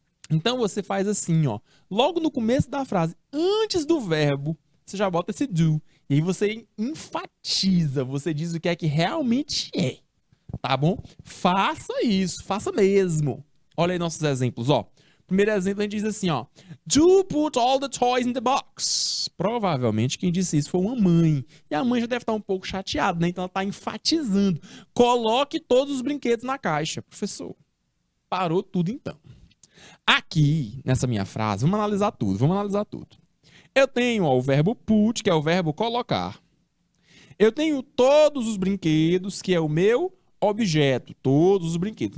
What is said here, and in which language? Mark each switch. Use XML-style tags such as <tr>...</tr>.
<pt>Então você faz assim, ó, logo no começo da frase, antes do verbo, você já bota esse do. E aí você enfatiza, você diz o que é que realmente é. Tá bom? Faça isso, faça mesmo. Olha aí nossos exemplos, ó. Primeiro exemplo a gente diz assim, ó.</pt> <en>Do put all the toys in the box.</en> <pt>Provavelmente quem disse isso foi uma mãe. E a mãe já deve estar um pouco chateada, né? Então ela está enfatizando. Coloque todos os brinquedos na caixa. Professor, parou tudo então. Aqui, nessa minha frase, vamos analisar tudo. Eu tenho ó, o verbo put, que é o verbo colocar. Eu tenho todos os brinquedos, que é o meu objeto, todos os brinquedos.</pt>